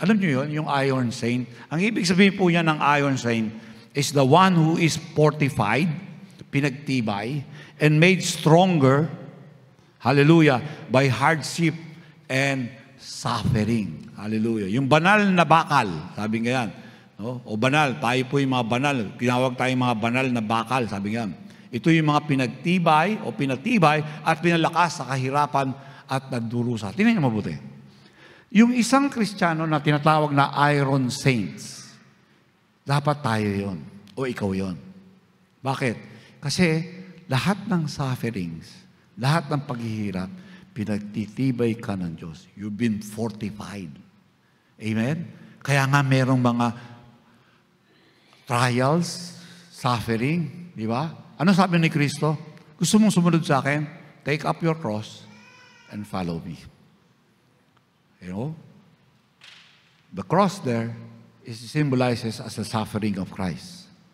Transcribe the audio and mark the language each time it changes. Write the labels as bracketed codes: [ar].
[tl] Alam niyo yun, yung [en] iron saint? [tl] Ang ibig sabihin po yan ng [en] iron saint is the one who is fortified, pinagtibay, and made stronger, hallelujah, by hardship and suffering. [tl] Hallelujah. Yung banal na bakal, sabi nga yan. No? O banal, tayo po yung mga banal. Tinawag tayong mga banal na bakal, sabi nga yan. Ito yung mga pinagtibay at pinalakas sa kahirapan at nagdurusa. Tingnan niyo mabuti. Yung isang Kristiyano na tinatawag na iron saints, dapat tayo yon o ikaw yon. Bakit? Kasi lahat ng sufferings, lahat ng paghihirap, pinagtitibay ka ng Diyos. [en] You've been fortified. [tl] Amen? Kaya nga merong mga trials, suffering, di ba? Ano sabi ni Kristo? Gusto mong sumunod sa akin? [en] Take up your cross and follow me. You know? The cross there symbolizes as the suffering of Christ.